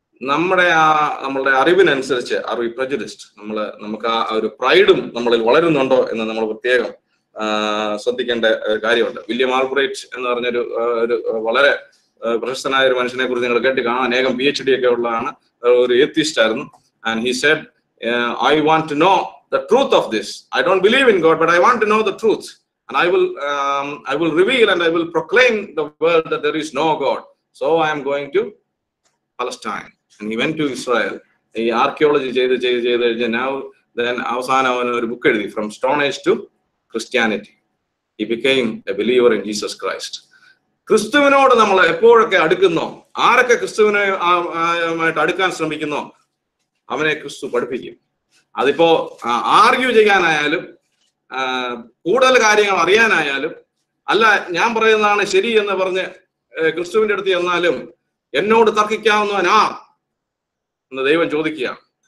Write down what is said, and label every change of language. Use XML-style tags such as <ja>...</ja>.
<ml>നമ്മളുടെ അറിവിനനുസരിച്ച്</ml> <en>Are we prejudiced?</en> <ml>നമുക്ക് ആ ഒരു പ്രൈഡും നമ്മളിൽ വളരുന്നുണ്ടോ എന്ന് നമ്മൾ പ്രത്യേകം ശ്രദ്ധിക്കേണ്ട കാര്യമുണ്ട്. വില്യം ആൽബ്രൈറ്റ് എന്ന് പറഞ്ഞൊരു വളരെ പ്രശസ്തനായ ഒരു മനുഷ്യനെ കുറിച്ച് നിങ്ങൾ കേട്ട് കാണാം. അനേകം PhD ഒക്കെ ഉള്ളതാണ്, ഒരു ഏത്തിസ്റ്റ് ആയിരുന്നു.</ml> <en>And he said, I want to know the truth of this. I don't believe in God, but I want to know the truth. And I will reveal and I will proclaim the world that there is no God. So I am going to Palestine. And he went to Israel. He archaeology ചെയ്ത് now then</en> <ml>അവസാനം അവൻ ഒരു book എഴുതി,</ml> <en>From Stone Age to Christianity. He became a believer in Jesus Christ.</en> <ml>ക്രിസ്തുവിനോട് നമ്മൾ എപ്പോഴൊക്കെ അടുക്കുന്നോ, ആരൊക്കെ ക്രിസ്തുവിനായിട്ട് അടുക്കാൻ ശ്രമിക്കുന്നോ അവനെ ക്രിസ്തു പഠിപ്പിക്കും. അതിപ്പോ ആർഗ്യൂ ചെയ്യാനായാലും കൂടുതൽ കാര്യങ്ങൾ അറിയാനായാലും, അല്ല ഞാൻ പറയുന്നതാണ് ശരി എന്ന് പറഞ്ഞ് ക്രിസ്തുവിന്റെ അടുത്ത് ചെന്നാലും എന്നോട് തർക്കിക്കാവുന്നവൻ ആർ എന്ന് ദൈവം ചോദിക്കുകയാണ്.</ml>